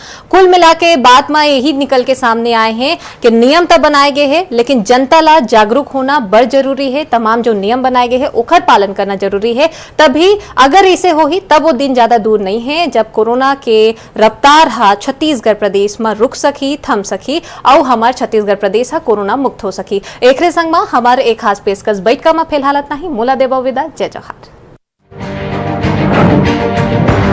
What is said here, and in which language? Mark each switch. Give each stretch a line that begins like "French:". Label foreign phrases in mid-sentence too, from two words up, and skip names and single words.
Chhattisgarhi: कुल मिला के बात में यही निकल के सामने आए हैं कि नियम तो बनाए गए हैं, लेकिन जनता ला जागरूक होना बड़ जरूरी है। तमाम जो नियम बनाए गए हैं ओखर पालन करना जरूरी है, तभी अगर इसे हो ही तब वो दिन ज्यादा दूर नहीं है जब कोरोना के रफ्तार हा छत्तीसगढ़ प्रदेश में रुक सकी, थम सकी और हमार छत्तीसगढ़ प्रदेश हा कोरोना मुक्त हो सकी। एकरे संग में हमारे एक खास पेशकश बैठका में फिलहाल नहीं, मोला देबो विदा, जय जवाहर।